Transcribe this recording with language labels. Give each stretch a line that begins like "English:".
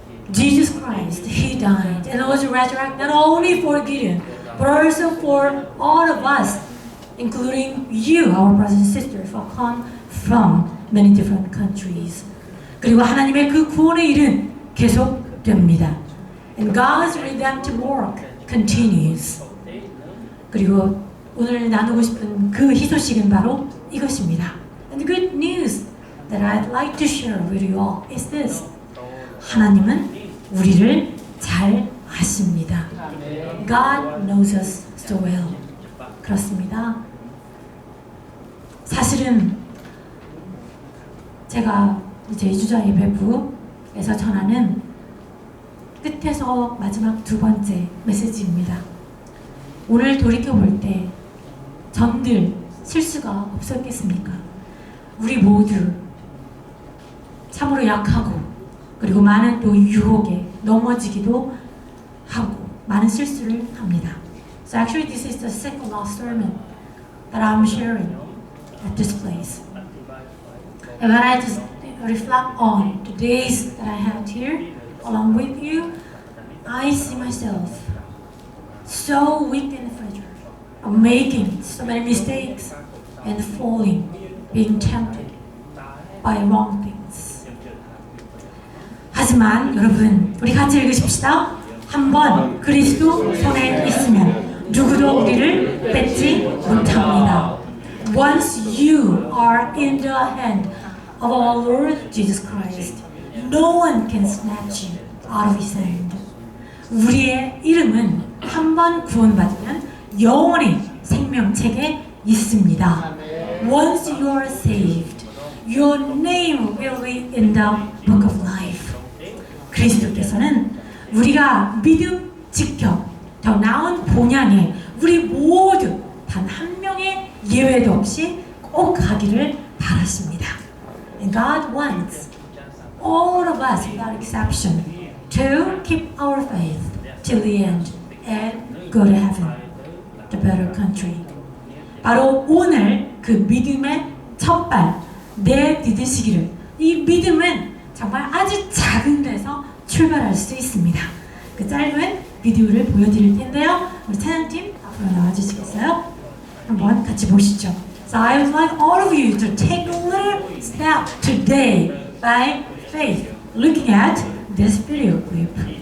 English: Jesus Christ, He died and was resurrected not only for Gideon, but also for all of us, including you, our brothers and sisters, who come from many different countries.
Korean: 그리고 하나님의 그 구원의 일은 계속됩니다.
English: And God's redemptive work continues.
Korean: 그리고 오늘 나누고 싶은 그 희소식은 바로 이것입니다.
English: And the good news that I'd like to share with you all is this.
Korean: 하나님은 우리를 잘 아십니다.
English: God knows us so well.
Korean: 그렇습니다. 사실은 제가 이제 이주자 예배부에서 전하는 끝에서 마지막 두 번째 메시지입니다. 오늘 돌이켜볼 때 전들 실수가 없었겠습니까? 우리 모두 참으로 약하고 그리고 많은 또 유혹에 넘어지기도 하고 많은 실수를 합니다.
English: So actually this is the second last sermon that I'm sharing at this place. And when I just reflect on the days that I had here along with you, I see myself so weak and fragile, making so many mistakes and falling, being tempted by wrong things.
Korean: 하지만 여러분, 우리 같이 읽으십시다. 한번 그리스도 손에 있으면 누구도 우리를 뺏지 못합니다.
English: Once you are in the hand of our Lord Jesus Christ, no one can snatch you out of His hand.
Korean: 우리의 이름은 한번 구원받으면 영원히 생명책에 있습니다.
English: Once you are saved, your name will be in the book of life.
Korean: 그리스도께서는 우리가 믿음 지켜 더 나은 본향에 우리 모두 단 한 명의 예외도 없이 꼭 가기를 바라십니다.
English: And God wants all of us without exception to keep our faith till the end and go to heaven, the better country.
Korean: 바로 오늘 그 믿음의 첫발 내딛으시기를. 이 믿음은 정말 아주 작은 데서 출발할 수 있습니다. 그 짧은 비디오를 보여드릴 텐데요. 우리 찬양팀 앞으로 나와주시겠어요? 한번 같이 보시죠.
English: So I would like all of you to take a little step today by faith, looking at this video clip.